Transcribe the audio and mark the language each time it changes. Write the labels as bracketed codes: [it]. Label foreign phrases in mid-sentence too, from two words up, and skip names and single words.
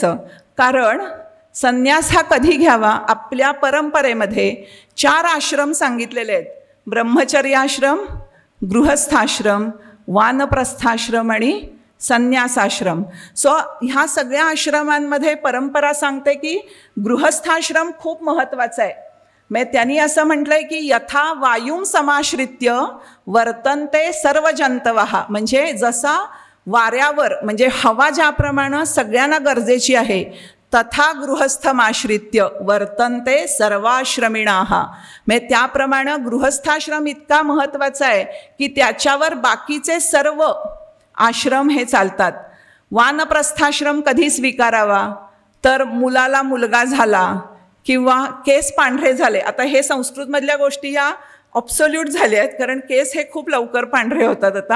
[mr] कारण संन्यास हा कधी घ्यावा, आपल्या परंपरेमध्ये 4 आश्रम सांगितलेले आहेत, ब्रह्मचर्याश्रम, गृहस्थाश्रम, वानप्रस्थाश्रम आणि संन्यासाश्रम. सो ह्या सगळ्या आश्रमांमध्ये परंपरा सांगते की गृहस्थाश्रम खूप महत्त्वाचा आहे. म्हणजे त्यांनी असं म्हटलंय की [sa] यथा वायुं समाश्रित्य वर्तन्ते सर्व जंतवः, [mr] म्हणजे जसा वाऱ्यावर म्हणजे हवा ज्याप्रमाणे सगळ्यांना गरजेची आहे, [sa] तथा गृहस्थमाश्रित्य वर्तन्ते सर्वाश्रमिणाः, [mr] म्हणजे त्याप्रमाणे गृहस्थाश्रम इतका महत्त्वाचा आहे की त्याच्यावर बाकीचे सर्व आश्रम हे चालतात. वानप्रस्थाश्रम कधी स्वीकारावा, तर मुलाला मुलगा झाला किंवा केस पांढरे झाले. आता हे संस्कृतमधल्या गोष्टी ह्या ऑब्सोल्यूट झाल्या आहेत, कारण केस हे खूप लवकर पांढरे होतात आता.